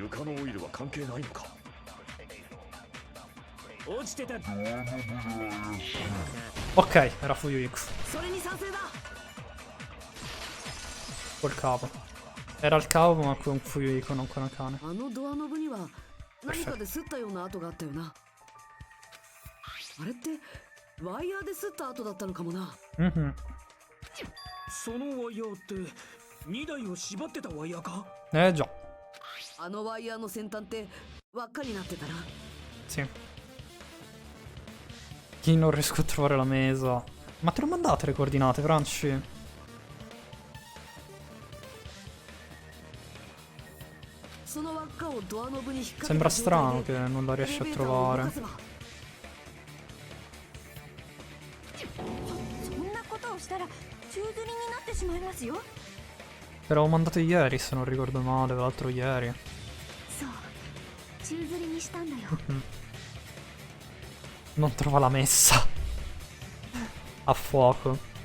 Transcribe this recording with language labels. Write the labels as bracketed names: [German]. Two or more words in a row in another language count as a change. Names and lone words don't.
[Italian] Ok, era Fuyuiku. Col cavo. Era il cavo ma con Fuyuiku, non con Akane. Perfetto. [Japanese] あれってワイヤーで擦った跡だったのかもな。そのワイヤーって2台を縛ってたワイヤーか。 [Italian] Già. [Japanese] あのワイヤーの先端って輪っかになってたな。 [Italian] Sì. Chi non riesco a trovare la mesa. Ma te l'ho mandate le coordinate, Franci? Sembra strano che non la riesci a trovare. [Japanese] そんなことをしたら宙吊りになってしまいますよ。 [Italian] Te l'avevo mandato ieri, se non ricordo male, l'altro ieri. Non trova la messa. A fuoco.